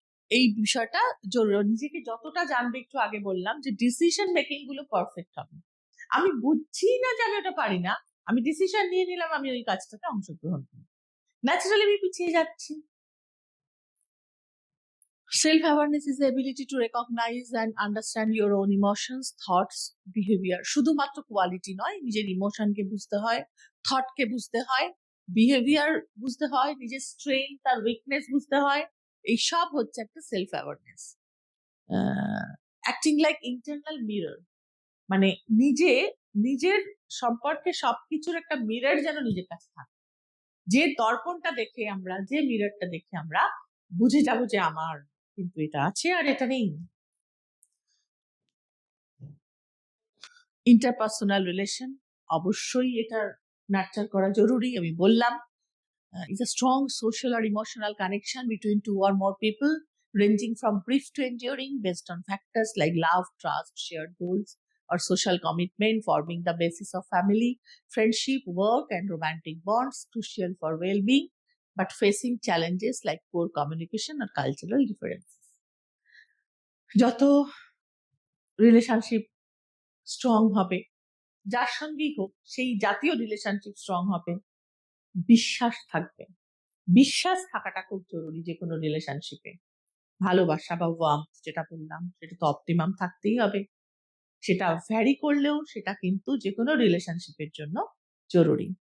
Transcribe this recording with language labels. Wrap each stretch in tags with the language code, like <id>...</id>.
<bn>এই বিষয়টা নিজেকে যতটা জানবে, একটু আগে বললাম যে ডিসিশন মেকিং গুলো পারফেক্ট হবে। আমি বুঝছি না যে আমি ওটা পারি না, আমি ডিসিশন নিয়ে নিলাম আমি ওই কাজটাতে অংশগ্রহণ করি, ন্যাচারালি আমি পিছিয়ে যাচ্ছি।</bn> <en>Self awareness is the ability to recognize and understand your own emotions, thoughts, behavior.</en> <bn>শুধুমাত্র কোয়ালিটি নয়, নিজের ইমোশনকে বুঝতে হয়, থটকে বুঝতে হয়, বিহেভিয়ার বুঝতে হয়, নিজের স্ট্রেংথ আর উইকনেস বুঝতে হয়। এই সব হচ্ছে একটা self awareness.</bn> <en>acting like internal mirror,</en> <bn>মানে নিজের সম্পর্কে সবকিছুর একটা মিরর যেন নিজের কাছে থাকে। যে দর্পণটা দেখে আমরা, যে মিররটা দেখে আমরা বুঝে যাবো যে আমার কিন্তু এটা আছে আর এটা নেই। ইন্টারপার্সোনাল রিলেশন অবশ্যই এটা নার্চার করা জরুরি। আমি বললাম</bn> <en>is a strong social or emotional connection between two or more people, ranging from brief to enduring, based on factors like love, trust, shared goals, or social commitment, forming the basis of family, friendship, work, and romantic bonds, crucial for well-being, but facing challenges like poor communication or cultural differences.</en> <bn>যত relationship strong হবে, যার সঙ্গেই হোক সেই জাতীয় relationship strong হবে, বিশ্বাস থাকবে। বিশ্বাস থাকাটা খুব জরুরি যে কোনো রিলেশনশিপে। ভালোবাসা বা ওয়ার্মথ যেটা বললাম সেটা তো অপটিমাম থাকতেই হবে, সেটা ভ্যারি করলেও সেটা কিন্তু যে কোনো রিলেশনশিপের জন্য জরুরি।</bn>